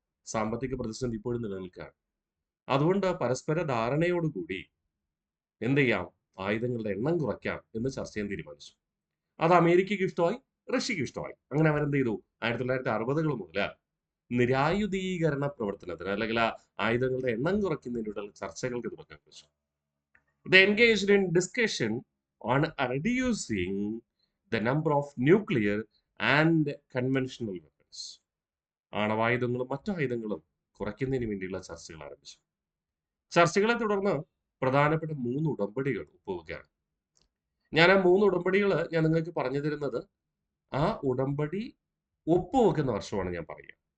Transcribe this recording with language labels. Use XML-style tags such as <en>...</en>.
<ml>സാമ്പത്തിക പ്രതിസന്ധി ഇപ്പോഴും നിലനിൽക്കുകയാണ്. അതുകൊണ്ട് പരസ്പര ധാരണയോടുകൂടി എന്ത് ചെയ്യാം? ആയുധങ്ങളുടെ എണ്ണം കുറയ്ക്കാം എന്ന് ചർച്ച ചെയ്യാൻ തീരുമാനിച്ചു. അത് അമേരിക്കയ്ക്ക് ഇഷ്ടമായി, റഷ്യക്ക് ഇഷ്ടമായി. അങ്ങനെ അവരെന്ത് ചെയ്തു? 1960 മുതൽ നിരായുധീകരണ പ്രവർത്തനത്തിന്, അല്ലെങ്കിൽ ആയുധങ്ങളുടെ എണ്ണം കുറയ്ക്കുന്നതിനുള്ള ചർച്ചകൾക്ക് തുടക്കം കുറിച്ചു.</ml> <en>They engaged in discussion on reducing the number of nuclear and conventional weapons.</en> <ml>ആണവായുധങ്ങളും മറ്റായുധങ്ങളും കുറയ്ക്കുന്നതിന് വേണ്ടിയുള്ള ചർച്ചകൾ ആരംഭിച്ചു. ചർച്ചകളെ തുടർന്ന് പ്രധാനപ്പെട്ട 3 ഉടമ്പടികൾ ഒപ്പുവെക്കുകയാണ്. ഞാൻ ആ 3 ഉടമ്പടികൾ ഞാൻ നിങ്ങൾക്ക് പറഞ്ഞു തരുന്നത് ആ ഉടമ്പടി ഒപ്പുവെക്കുന്ന വർഷമാണ് ഞാൻ പറയുക.</ml>